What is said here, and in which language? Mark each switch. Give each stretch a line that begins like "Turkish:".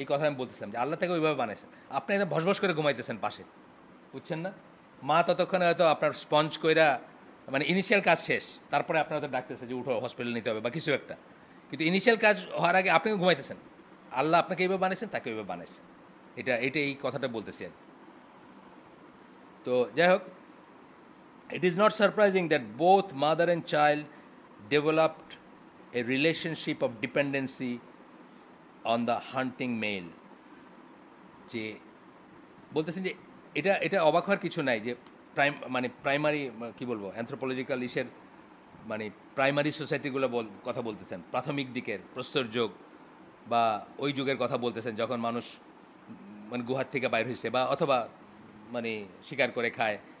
Bangla: এই কথা আমি বলতেছিলাম যে আল্লাহ তাকে ওইভাবে বানাইছেন, আপনি একদম ভসভস করে ঘুমাইতেছেন পাশে, বুঝছেন না। মা ততক্ষণে হয়তো আপনার স্পঞ্জ কইরা, মানে ইনিশিয়াল কাজ শেষ, তারপরে আপনার হয়তো ডাকতেছে যে উঠো হসপিটাল নিতে হবে বা কিছু একটা, কিন্তু ইনিশিয়াল কাজ হওয়ার আগে আপনি ঘুমাইতেছেন, আল্লাহ আপনাকে এইভাবে বানাইছেন, তাকে ওইভাবে বানাইছেন। এই কথাটা বলতেছি আর। তো যাই হোক,
English: it is not surprising that both mother and child developed a relationship of dependency on the hunting male.
Bangla: যে বলতেছেন যে এটা অবাক হওয়ার কিছু নাই, যে মানে প্রাইমারি কী বলবো অ্যানথ্রোপোলজিক্যাল ইসের মানে প্রাইমারি সোসাইটিগুলো কথা বলতেছেন, প্রাথমিক দিকের প্রস্তর যুগ বা ওই যুগের কথা বলতেছেন যখন মানুষ মানে গুহার থেকে বাইর হয়েছে বা অথবা মানে শিকার করে খায়।